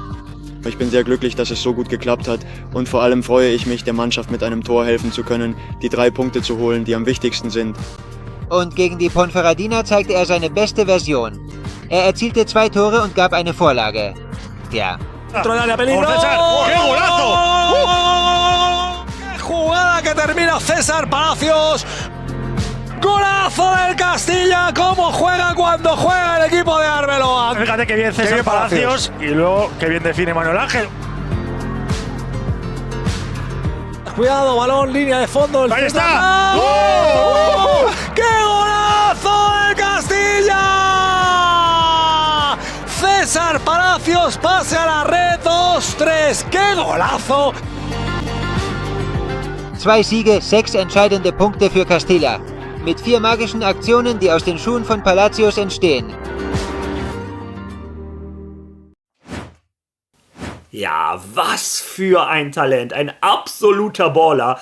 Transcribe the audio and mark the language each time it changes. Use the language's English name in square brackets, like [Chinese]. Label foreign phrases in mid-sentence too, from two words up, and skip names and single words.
[German] Ich bin sehr glücklich, dass es so gut geklappt hat, und vor allem freue ich mich, der Mannschaft mit einem Tor helfen zu können, die 3 Punkte zu holen, die am wichtigsten sind. Und gegen die Ponferradina zeigte er seine beste Version. Er erzielte 2 Tore und gab eine Vorlage. Tja. [Spanish] ¡Qué golazo! ¡Qué jugada que termina César Palacios! ¡Golazo del Castilla! ¿Cómo juega cuando juega el equipo de Arbeloa? Fíjate que bien César Palacios y luego que bien define Manuel Ángel. Cuidado, balón, línea de fondo. ¡Ahí está! ¡Qué golazo del Castilla! César Palacios, pase a la red, 2-3, ¡qué golazo! [German] 2 Siege, 6 entscheidende Punkte für Castilla. Mit 4 magischen Aktionen, die aus den Schuhen von Palacios entstehen. Ja, was für ein Talent, ein absoluter Baller.